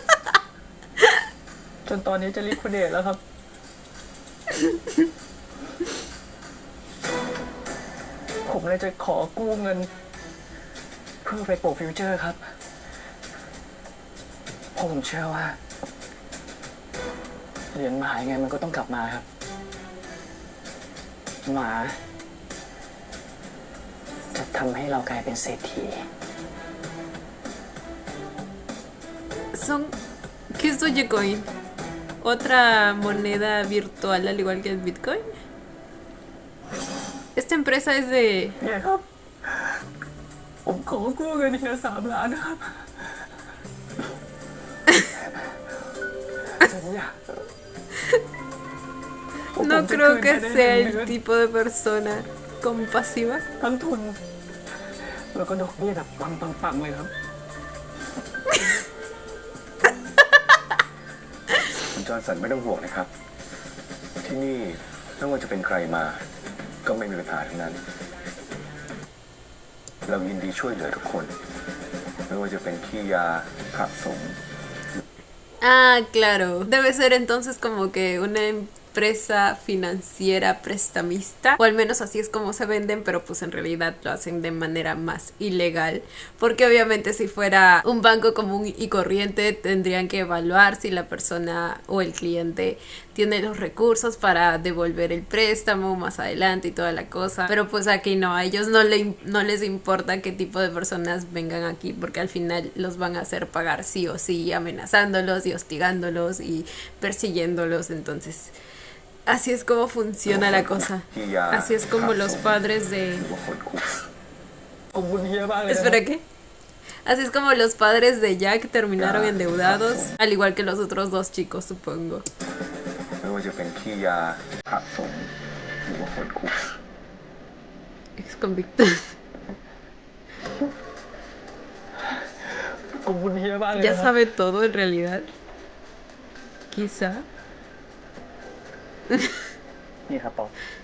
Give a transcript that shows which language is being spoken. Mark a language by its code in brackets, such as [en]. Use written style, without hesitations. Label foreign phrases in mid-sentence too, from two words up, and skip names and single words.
[th] จนตอนนี้จะลิควิดเดตแล้วครับ ผมเลยจะขอกู้เงิน เพื่อไปโปะฟิวเจอร์ครับเพราะผมเชื่อว่าเหรียญหมายังไงมันก็ต้องกลับมาครับ หมาจะทำให้เรากลายเป็นเศรษฐี [es] Son... ¿Qué es Dogecoin? ¿Otra moneda virtual al igual que el Bitcoin? Esta empresa es de... [th] เนี่ยครับ ผมขอกู้เงินทีละ3 ล้านนะครับ สัญญา [es] No creo que sea el tipo de persona compasiva. [th] ทั้งทุน แล้วก็ดอกเบี้ยแบบปังๆเลยครับ คุณจอห์นสันไม่ต้องห่วงนะครับ ที่นี่ไม่ว่าจะเป็นใครมา ก็ไม่มีปัญหาทั้งนั้น เรายินดีช่วยเหลือทุกคน ไม่ว่าจะเป็นขี้ยาผักสม [es] Ah, claro. Debe ser entonces como que una empresa financiera prestamista, o al menos así es como se venden, pero pues en realidad lo hacen de manera más ilegal, porque obviamente si fuera un banco común y corriente tendrían que evaluar si la persona o el cliente tiene los recursos para devolver el préstamo más adelante y toda la cosa. Pero pues aquí no, a ellos no les importa qué tipo de personas vengan aquí, porque al final los van a hacer pagar sí o sí, amenazándolos y hostigándolos y persiguiéndolos. Entonces así es como funciona la cosa. Así es como los padres de... [th] ขอบคุณเฮียมากเลยนะ [es] Espera, ¿qué? Así es como los padres de Jack terminaron endeudados, al igual que los otros dos chicos, supongo. [th] ไม่ว่าจะเป็นขี้ยาหักสมหรือว่าคนคุก [es] Ex convictos. [th] ขอบคุณเฮียมากเลย [es] Ya [th] นะ [es] sabe todo en realidad. Quizá. [th] นี่ครับปอ